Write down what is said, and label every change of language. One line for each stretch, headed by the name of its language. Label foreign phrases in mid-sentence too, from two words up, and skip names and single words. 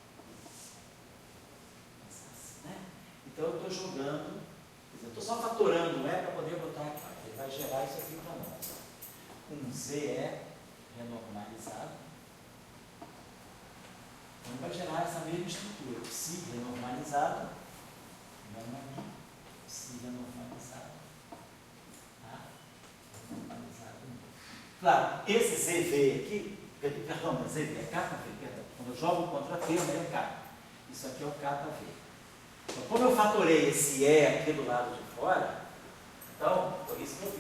Portuguese: Né? Então eu estou jogando, eu estou só fatorando um E para poder botar aqui. Ele vai gerar isso aqui para nós. Um ZE renormalizado. Então vai gerar essa mesma estrutura. Psi renormalizado. Gama mi. Psi renormalizado. Tá? Renormalizado. Claro, esse ZV aqui, perdão, ZV é KV, perdão. Quando eu jogo o contratermo, é K. Isso aqui é o KV. Então, como eu fatorei esse E aqui do lado de fora, então, foi isso que eu fiz.